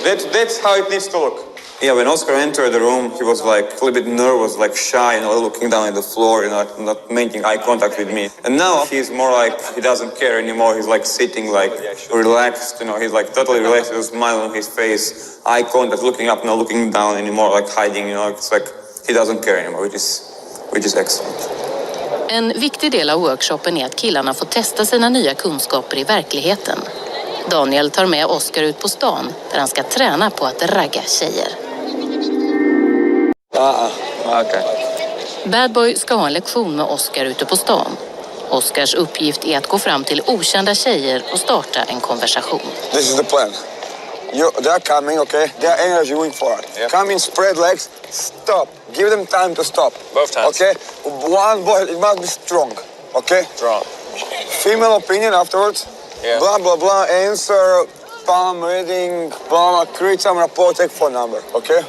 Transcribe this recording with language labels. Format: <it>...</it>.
<en>That's how it needs to look. Yeah, when Oscar entered the room, he was like a little bit nervous, like shy, looking down at the floor, not making eye contact with me. And now he's more like he doesn't care anymore. He's like sitting, like relaxed. He's like totally relaxed with a smile on his face, eye contact, looking up, not looking down anymore, like hiding. It's like he doesn't care anymore, which is excellent.</en> <sv>En viktig del av workshopen är att killarna får testa sina nya kunskaper i verkligheten. Daniel tar med Oscar ut på stan där han ska träna på att ragga tjejer.</sv> <en>Okay.</en> <sv>Bad Boy ska ha en lektion med Oscar ute på stan. Oscars uppgift är att gå fram till okända tjejer och starta en konversation.</sv> <en>This is the plan. They're coming, okay? They're energy for it. Yep. Come in, spread legs, stop. Give them time to stop. Both hands. Okay? One boy, it must be strong, okay? Strong. Female opinion afterwards. Yeah. Blah, blah, blah. Answer, palm reading, blah, create some rapport, take phone number, okay?</en>